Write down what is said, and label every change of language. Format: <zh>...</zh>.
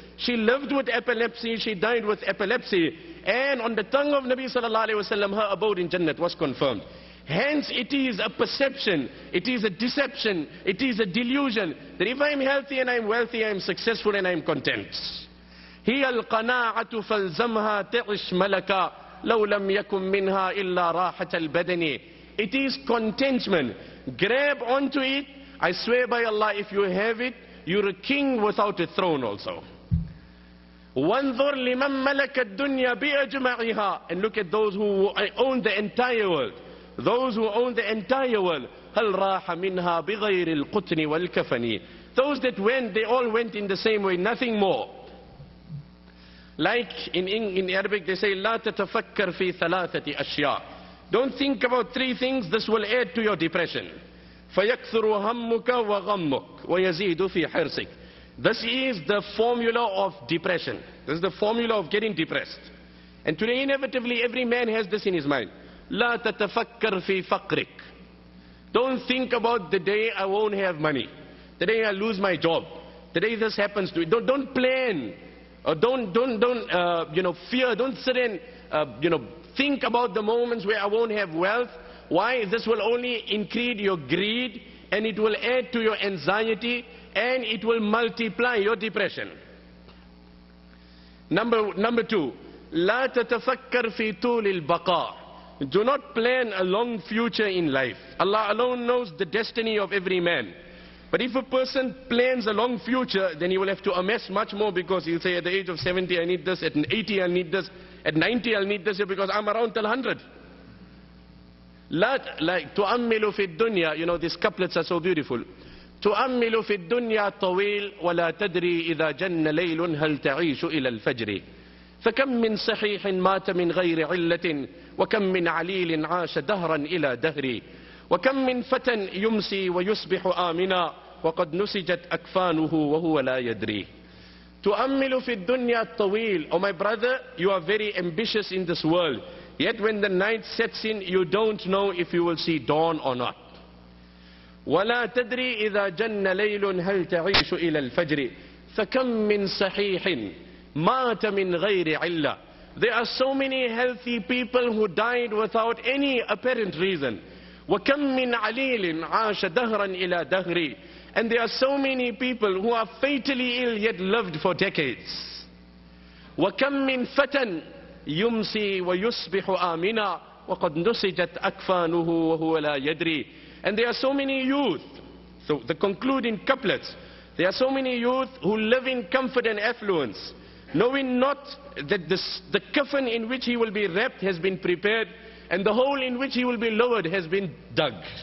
<en>She lived with epilepsy, she died with epilepsy. And on the tongue of Nabi sallallahu alayhi wa sallam, her abode in Jannat was confirmed. Hence it is a perception, it is a deception, it is a delusion that if I am healthy and I am wealthy, I am successful and I am content.</en> <ar>هي القناعة فالزمها تعش ملكا لو لم يكن منها إلا راحة البدن.</ar> <en>It is contentment. Grab onto it. I swear by Allah, if you have it, you're a king without a throne also.</en> <ar>وانظر لمن ملك الدنيا بأجمعها.</ar> <en>And look at those who own the entire world. Those who own the entire world.</en> <ar>هل راح منها بغير القطن والكفن.</ar> <en>Those that went, they all went in the same way, nothing more. Like in Arabic they say,</en> <ar>لا تتفكر في ثلاثة أشياء.</ar> <en>Don't think about 3 things, this will add to your depression.</en> <ar>فيكثر همك وغمك ويزيد في حرصك.</ar> <en>This is the formula of depression. This is the formula of getting depressed. And today inevitably every man has this in his mind.</en> <ar>لا تتفكر في فقرك.</ar> <en>Don't think about the day I won't have money, the day I lose my job, the day this happens to you. Don't plan, or don't fear. Don't sit and think about the moments where I won't have wealth. Why? This will only increase your greed, and it will add to your anxiety, and it will multiply your depression. Number 2,</en> <ar>لا تتفكر في طول البقاء.</ar> <en>Do not plan a long future in life. Allah alone knows the destiny of every man. But if a person plans a long future, then he will have to amass much more, because he'll say at the age of 70 I need this, at 80 I'll need this, at 90 I'll need this, because I'm around till 100. Like</en> <ar>تؤمل في الدنيا,</ar> <en>these couplets are so beautiful.</en> <ar>تؤمل في الدنيا طويل ولا تدري إذا جن ليل هل تعيش إلى الفجر. فكم من صحيح مات من غير علة وكم من عليل عاش دهرا إلى دهر وكم من فتى يمسي ويصبح آمنا وقد نسجت أكفانه وهو لا يدري. تؤمل في الدنيا الطويل.</ar> <en>Oh my brother, you are very ambitious in this world, yet when the night sets in you don't know if you will see dawn or not.</en> <ar>ولا تدري إذا جن ليل هل تعيش إلى الفجر فكم من صحيح مات من غير علة.</ar> <en>There are so many healthy people who died without any apparent reason.</en> <ar>وكم من عليل عاش دهرا إلى دهر.</ar> <en>And there are so many people who are fatally ill yet lived for decades.</en> <ar>وكم من فتى يمسي ويصبح آمنا وقد نسجت أكفانه وهو لا يدري.</ar> <en>And there are so many youth, so the concluding couplets, there are so many youth who live in comfort and affluence, knowing not that the coffin in which he will be wrapped has been prepared, and the hole in which he will be lowered has been dug.</en>